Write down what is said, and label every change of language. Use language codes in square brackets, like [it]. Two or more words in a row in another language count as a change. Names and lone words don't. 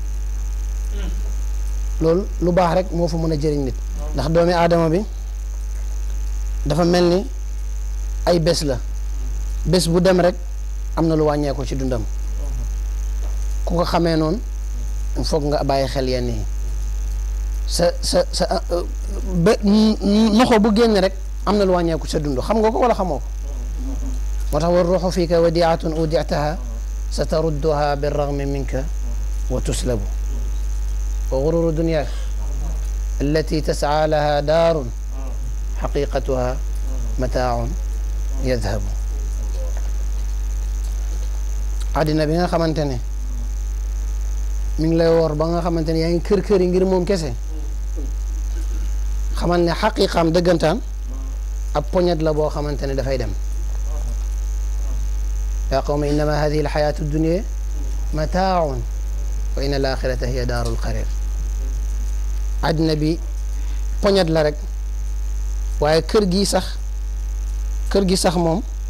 [wo] loolu lu baax rek moo fa mën a jëriñ nit ndax doomi aadama bi dafa mel ni ay bés la bés bu dem rek am na lu wàññeeku ci dundam ku ko xamee noonu foog nga bàyyi xel yenn yi sa noxo bu génn rek am na lu wàññeeku sa dund xam nga ko wala xamoo ko moo tax [ar] والروح فيك وديعة أودعتها ستردها بالرغم منك وتسلب وغرور دنياك التي تسعى لها دار حقيقتها متاع يذهب [wo] àddina bi nga xamante ne mi ngi lay wor ba nga xamante ne yaa ngi kër yi ngir moom kese xamal ne xaqiqaam dëggantaan ab poñet la boo xamante ne dafay dem [ar] يا قوم إنما هذه الحياة الدنيا متاع وإن الآخرة هي دار القرار [wo] àddina bi poñet la rek waaye kër gi sax moom